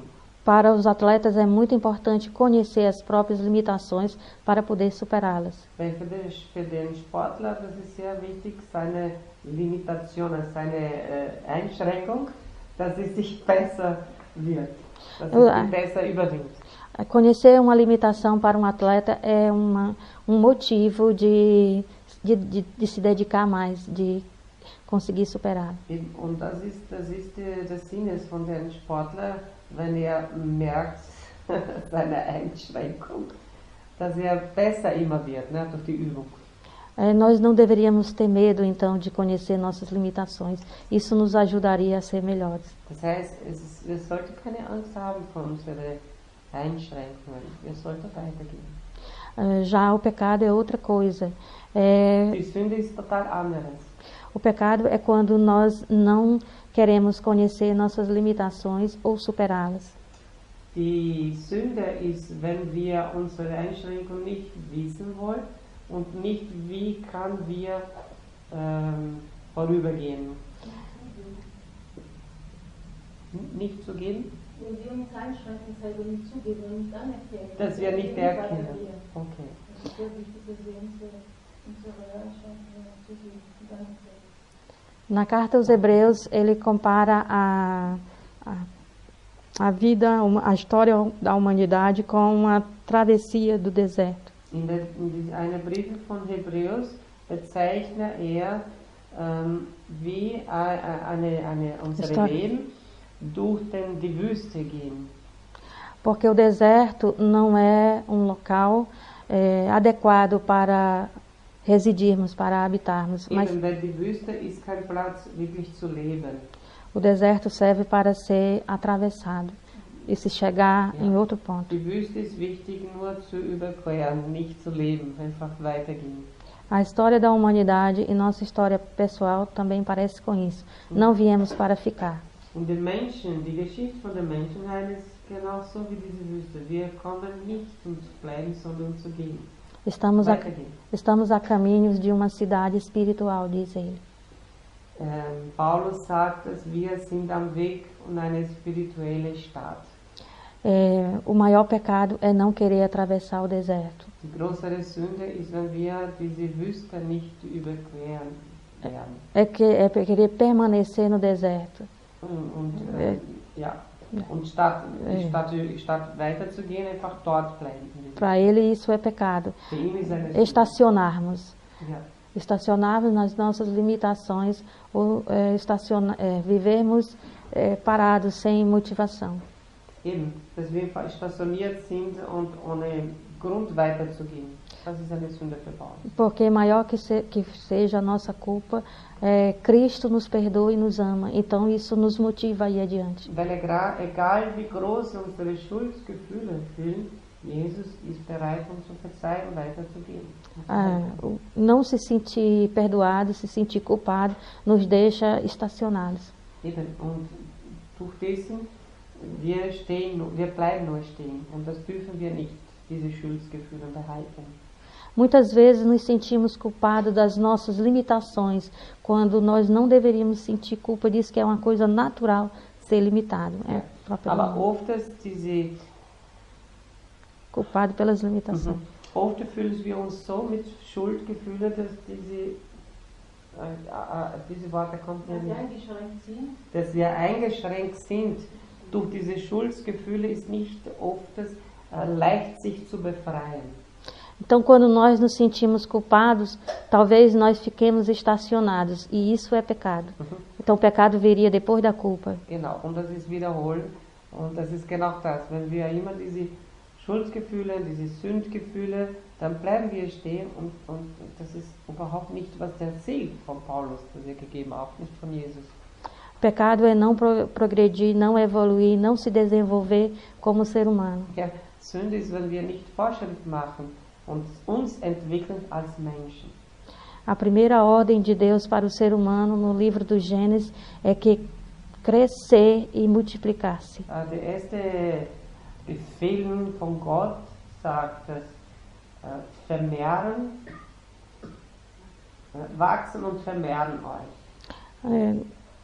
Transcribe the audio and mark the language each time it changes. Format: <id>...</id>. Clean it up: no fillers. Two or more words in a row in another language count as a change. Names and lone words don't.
<pt>Para os atletas é muito importante conhecer as próprias limitações para poder superá-las.</pt> <de>Weil für den Sportler, das ist sehr wichtig, seine Limitation, seine Einschränkung, dass es sich besser wird, dass es sich besser überwindet.</de> <pt>Conhecer uma limitação para um atleta é um motivo de se dedicar mais, de conseguir superar.</pt> <de>Und das ist der Sinn von dem Sportler, wenn merkt seine Einschränkung, dass besser immer wird, ne, durch die Übung.</de> <pt>Nós não deveríamos ter medo, então, de conhecer nossas limitações. Isso nos ajudaria a ser melhores.</pt> <de>Das heißt, wir sollten keine Angst haben vor unseren Einschränkungen. Wir sollten weitergehen.</de> <pt>Já o pecado é outra coisa.</pt> <de>Die Sünde ist total anderes.</de> <pt>O pecado é quando nós não queremos conhecer nossas limitações ou superá-las.</pt> <de>Die Sünde ist, wenn wir unsere Einschränkung nicht wissen wollen und nicht, wie kann wir vorübergehen. Nicht zu gehen? Wenn wir uns einschränken, selber nicht zugeben und nicht anerkennen. Dass wir nicht erkennen. Okay. Es ist sehr wichtig, dass wir unsere Einschränkungen zugeben und anerkennen.</de> <pt>Na carta aos Hebreus, ele compara a vida, a história da humanidade com uma travessia do deserto.</pt> <de>In einer Brief von Hebräus bezeichnet wie unser Leben durch die Wüste gehen.</de> <pt>Porque o deserto não é um local adequado para residirmos, para habitarmos. Mas</pt> <de>weil die Wüste ist kein Platz, wirklich zu leben.</de> <pt>O deserto serve para ser atravessado e se chegar em outro ponto.</pt> <de>Die Wüste ist wichtig nur zu überqueren, nicht zu leben, einfach weitergehen.</de> <pt>A história da humanidade e nossa história pessoal também parece com isso. Não viemos para ficar.</pt> <de>Und den Menschen, die Geschichte von der Menschheit ist genauso wie diese Wüste. Wir kommen nicht um zu bleiben, sondern um zu gehen.</de> <pt>Estamos a caminhos de uma cidade espiritual, diz ele.</pt> <de>Paulus sagt, dass wir sind am Weg in eine spirituelle Stadt.</de> <pt>O maior pecado é não querer atravessar o deserto.</pt> <de>Die größere Sünde ist, wenn wir diese Wüste nicht überqueren werden.</de> <pt>É querer permanecer no deserto.</pt> <de>Und statt weiterzugehen, einfach dort bleiben.</de> <pt>Para ele isso é pecado. Estacionarmos. Estacionarmos nas nossas limitações ou vivermos parados sem motivação.</pt> <de>Eben, dass wir stationiert sind und ohne Grund weiterzugehen. Das ist eine Sünde für Paulus.</de> <pt>Porque maior que seja a nossa culpa, Cristo nos perdoa e nos ama. Então isso nos motiva a ir adiante.</pt> <de>Weil egal wie groß unsere Schuldgefühle fühlen, Jesus ist bereit, uns zu verzeihen, weiterzugehen.</de> <pt>Não se sentir perdoado, se sentir culpado, nos deixa estacionados.</pt> <de>Eben, und durch dessen wir bleiben nur stehen. Und das dürfen wir nicht, diese Schuldgefühle behalten.</de> <pt>Muitas vezes nos sentimos culpados das nossas limitações, quando nós não deveríamos sentir culpa disso, que é uma coisa natural ser limitado.</pt> <de>Aber oft ist diese</de> <pt>culpado pelas limitações.</pt> <de>Oft fühlen wir uns so mit Schuldgefühlen, dass diese Worte kommt nicht. Dass wir eingeschränkt sind. Durch diese Schuldgefühle ist nicht oft leicht, sich zu befreien.</de> <pt>Então, quando nós nos sentimos culpados, talvez nós fiquemos estacionados, e isso é pecado. Então, o pecado viria depois da culpa.</pt> <de>Genau, und das ist wiederholen, und das ist genau das. Wenn wir immer diese Schuldgefühle, diese Sündgefühle, dann bleiben wir stehen, und das ist überhaupt nicht, was der Ziel von Paulus, das gegeben, auch nicht von Jesus.</de> <pt>O pecado é não progredir, não evoluir, não se desenvolver como ser humano.</pt> <de>Ja, Sünde ist, wenn wir nicht Fortschritt machen und uns entwickeln als Menschen.</de> <pt>A primeira ordem de Deus para o ser humano no livro do Gênesis é que crescer e multiplicar-se.</pt> <de>Der erste Befehl von Gott sagt, dass vermehren, wachsen und vermehren euch.</de>